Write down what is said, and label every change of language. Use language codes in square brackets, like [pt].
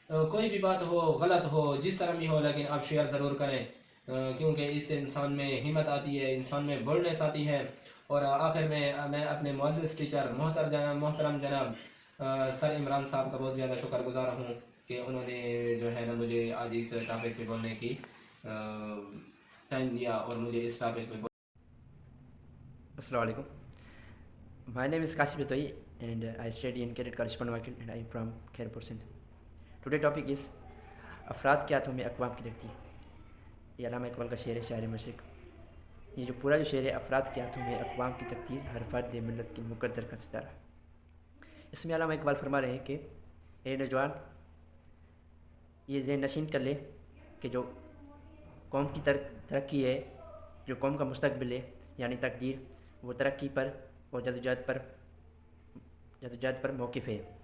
[ur] کوئی بھی بات ہو، غلط ہو، جس طرح بھی ہو، لیکن آپ شیئر ضرور کریں، کیونکہ اس سے انسان میں ہمت آتی ہے، انسان میں بولڈنس آتی ہے۔ اور آخر میں اپنے معزز ٹیچر محترم جناب سر عمران صاحب کا بہت زیادہ شکر گزار ہوں کہ انہوں نے جو ہے نا مجھے آج اس ٹاپک پہ بولنے کی ٹائم دیا اور مجھے اس ٹاپک پہ السلام علیکم. [en] My name is Kasif Ritoi and I study in Cadet College Panwakil and I am from Khairpur Sindh. Today topic is [ur] افراد کے ہاتھوں میں اقوام کی تقدیر. یہ علامہ اقبال کا شعر ہے، شاعر مشرق. یہ جو پورا جو شعر ہے، افراد کے ہاتھوں میں اقوام کی تقدیر، ہر فرد ملت کی مقدر کا ستارہ. اس میں علامہ اقبال فرما رہے ہیں کہ اے نوجوان، یہ ذہن نشین کر لے کہ جو قوم کی ترقی ہے، جو قوم کا مستقبل ہے یعنی تقدیر، وہ ترقی پر اور جدوجہد پر موقف ہے.